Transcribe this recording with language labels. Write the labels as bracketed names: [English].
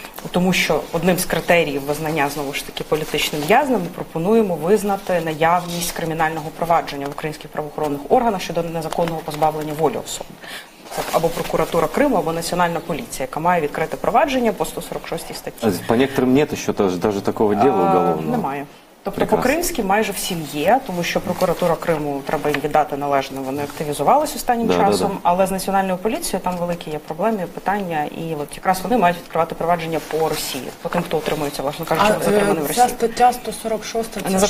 [Ukrainian] Тому що одним з критеріїв визнання, знову ж таки, політичним в'язнем ми пропонуємо визнати наявність кримінального провадження в українських правоохоронних органах щодо незаконного позбавлення волі особи. Це або прокуратура Криму, або Національна поліція, яка має відкрите провадження по 146 статті. [Russian] По некоторым нет еще даже такого дела уголовного? [Ukrainian] Немає. Тобто по-кримськи майже всім є, тому що прокуратура Криму, треба їм віддати належне, вони активізувалися останнім часом, але з Національною поліцією там великі є проблеми, питання, і от якраз вони мають відкривати провадження по Росії, по тим, хто утримується, власне кажучи, затриманий в Росії. Ця стаття 146 –